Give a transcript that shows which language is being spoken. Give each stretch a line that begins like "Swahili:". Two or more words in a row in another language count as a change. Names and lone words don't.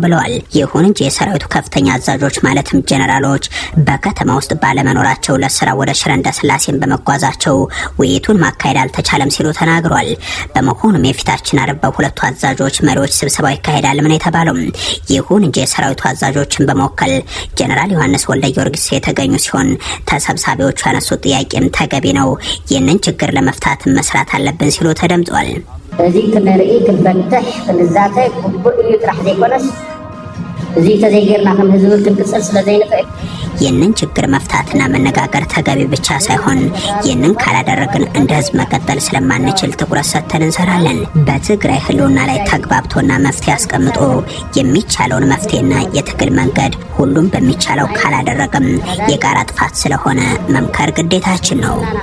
Amharic: ብለዋል። ይሁን እንጂ የሰራዊቱ ከፍተኛ አዛዦች ማለትም ጀነራሎች በከተማ ውስጥ ባለመኖራቸው ለስራ ወደ ሽረ እንዳስላሴን በመጓዛቸው ውይይቱን ማካሄድ አልተቻለም ሲሉ ተናግሯል። በመሆኑም የፊታችን አርብ በሁለቱ አዛዦች መሪዎች ስብሰባው ይካሄዳል ምን የተባለው። ይሁን እንጂ የሰራዊቱ አዛዦችን በመወከል ጀነራል ዮሐንስ ወልደ ጊዮርጊስ የተገኙ ሲሆን ተሰብሳቢዎቹ ያነሱት ጥያቄም ተገቢ ነው፣ ይህንን ችግር ለመፍታት መስራት አለብን ሲሉ ተደምጧል።
Tigrinya: እዚህ ክንርኢ ክንበንተሕ ክንዛተይ ግቡእ እዩ ጥራሕ ዘይኮነስ እዚህ ተዘይገርና ከም ህዝብ ክንቅፅል ስለዘይንክእል
Amharic: ይህንን ችግር መፍታትና መነጋገር ተገቢ ብቻ ሳይሆን ይህንን ካላደረግን እንደ ህዝብ መቀጠል ስለማንችል ትኩረት ሰጥተን እንሰራለን። በትግራይ ህልውና ላይ ተግባብቶና መፍትሄ አስቀምጦ የሚቻለውን መፍትሄና የትግል መንገድ ሁሉም በሚቻለው ካላደረግም የጋራ ጥፋት ስለሆነ መምከር ግዴታችን ነው።